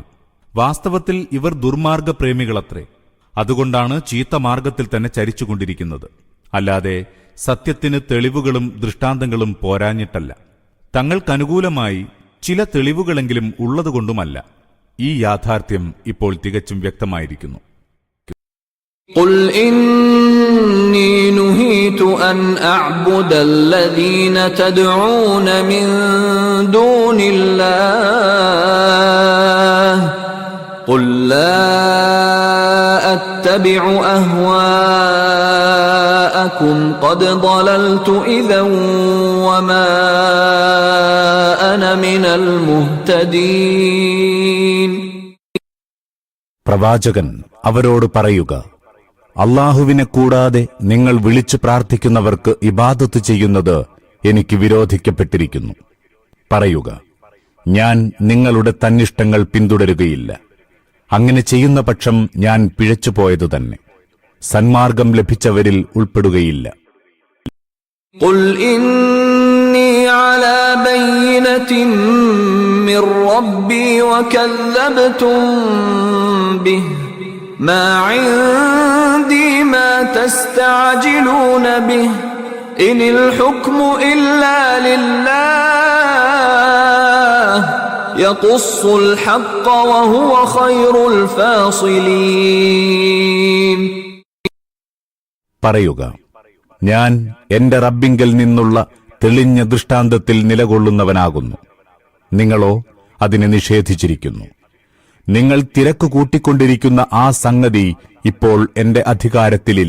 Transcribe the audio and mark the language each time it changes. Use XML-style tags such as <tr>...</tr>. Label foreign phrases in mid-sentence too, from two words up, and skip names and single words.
<ml>വാസ്തവത്തിൽ ഇവർ ദുർമാർഗപ്രേമികളത്രേ. അതുകൊണ്ടാണ് ചീത്ത മാർഗത്തിൽ തന്നെ ചരിച്ചുകൊണ്ടിരിക്കുന്നത്. അല്ലാതെ സത്യത്തിന് തെളിവുകളും ദൃഷ്ടാന്തങ്ങളും പോരാഞ്ഞിട്ടല്ല, തങ്ങൾക്കനുകൂലമായി ചില തെളിവുകളെങ്കിലും ഉള്ളതുകൊണ്ടുമല്ല. ഈ യാഥാർത്ഥ്യം ഇപ്പോൾ തികച്ചും വ്യക്തമായിരിക്കുന്നു.</ml> <ar>قُلْ إِنِّي نُهِيتُ أَنْ أَعْبُدَ الَّذِينَ تَدْعُونَ مِن دُونِ اللَّهِ قُلْ لَا أَتَّبِعُ أَهْوَاءَكُمْ قَدْ ضَلَلْتُ إِذًا وَمَا أَنَا مِنَ الْمُهْتَدِينَ.</ar> <ml>പ്രവാചകൻ അവരോട് പറയുക, അല്ലാഹുവിനെ കൂടാതെ നിങ്ങൾ വിളിച്ചു പ്രാർത്ഥിക്കുന്നവർക്ക് ഇബാദത്ത് ചെയ്യുന്നത് എനിക്ക് വിരോധിക്കപ്പെട്ടിരിക്കുന്നു. പറയുക, ഞാൻ നിങ്ങളുടെ തന്നിഷ്ടങ്ങൾ പിന്തുടരുകയില്ല. അങ്ങനെ ചെയ്യുന്ന പക്ഷം ഞാൻ പിഴച്ചുപോയതു തന്നെ, സന്മാർഗം ലഭിച്ചവരിൽ ഉൾപ്പെടുകയില്ല.</ml> <ar>قُلْ إِنِّي عَلَى بَيِّنَةٍ مِّن رَّبِّي وَكَذَّبْتُم بِهِ مَا عِندِي مَا تَسْتَعْجِلُونَ بِهِ إِنِ الْحُكْمُ إِلَّا لِلَّهِ يَقُصُّ الْحَقَّ وَهُوَ خَيْرُ الْفَاصِلِينَ.</ar> <ml>പറയുക, ഞാൻ എന്റെ റബ്ബിങ്കൽ നിന്നുള്ള തെളിഞ്ഞ ദൃഷ്ടാന്തത്തിൽ നിലകൊള്ളുന്നവനാകുന്നു. നിങ്ങളോ അതിനെ നിഷേധിച്ചിരിക്കുന്നു. നിങ്ങൾ തിരക്ക് കൂട്ടിക്കൊണ്ടിരിക്കുന്ന ആ സംഗതി ഇപ്പോൾ എന്റെ അധികാരത്തിലില്ല.</ml>